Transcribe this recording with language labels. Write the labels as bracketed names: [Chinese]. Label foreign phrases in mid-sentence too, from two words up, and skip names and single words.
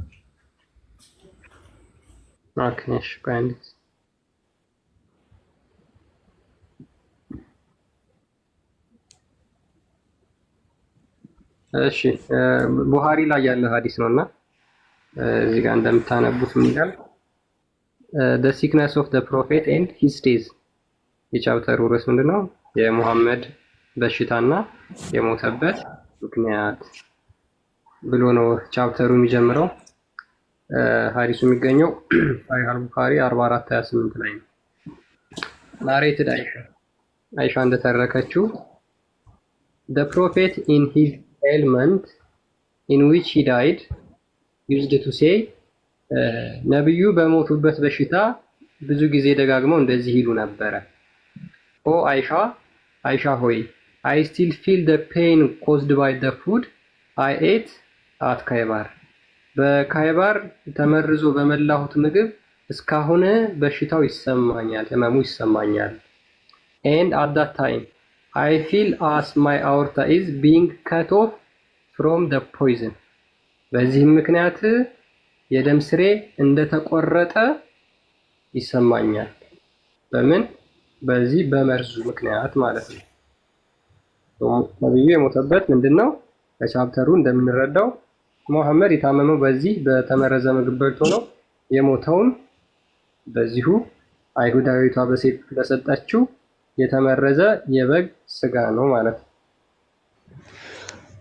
[Amharic] ኦኬ እሺ፣ ቆይ እሺ ቡሃሪ ላይ ያለ ሐዲስ ነውና እዚህ ጋር እንደምታነቡት ምን ይላል? [English] the sickness of the prophet and his days [Amharic] የቻፕተሩ ርዕስ ምንድነው? የሙሐመድ በሽታና የሞተበት ምክንያት ብሎ ነው ቻፕተሩ የሚጀምረው። ሐዲሱ የሚገኘው ሷሂህ አል-ቡኻሪ 4428 ላይ ነው። ናሬትድ አይሻ እንደተረከችው [English] the prophet in his ailment in which he died used to say [Amharic] ነብዩ በሞቱበት በሽታ ብዙ ጊዜ ደጋግመው እንደዚህ ይሉ ነበረ። ኦ አይሻ ሆይ [English] I still feel the pain caused by the food I ate at ካይባር [Amharic] በካይባር ተመርዞ በመላሁት ምግብ እስካሁን በሽታው ይሰማኛል፣ ህመሙ ይሰማኛል። [English] and at that time I feel as my aorta is being cut off from the poison [Amharic] በዚህ ምክንያት የደም ስሬ እንደተቆረጠ ይሰማኛል። በምን? በዚህ በመርዙ ምክንያት ማለት ነው። ነብዩ የሞተበት ምንድነው? ከቻፕተሩ እንደምንረዳው ሙሐመድ የታመመው በዚህ በተመረዘ ምግብ በልቶ ነው። የሞተውም በዚሁ አይሁዳዊቷ በሴት በሰጠችው የተመረዘ የበግ ስጋ ነው ማለት ነው።